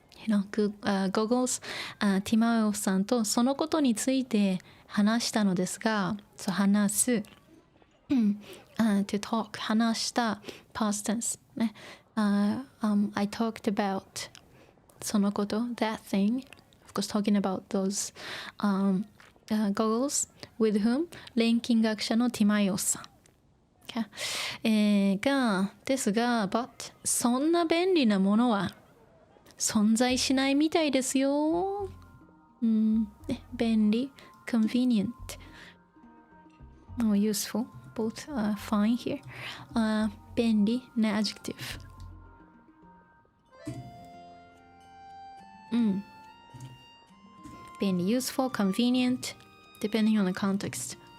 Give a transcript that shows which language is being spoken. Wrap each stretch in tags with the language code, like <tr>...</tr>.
<ja>Goggles、ティマウさんとそのことについて話したのですが、そう話す、</ja> <en>to talk</en> <ja>話した past tense ね。</ja> <en>I talked about そのこと that thing, of course talking about those goggles with whom</en> <ja>錬金学者のティマイオスさん。ですが</ja> <en>but</en> <ja>そんな便利なものは存在しないみたいですよ。</ja> <en>便利 convenient or useful both fine here.</en> <ja>便利ね adjective。</ja> <en>便利 useful convenient depending on the context。</en>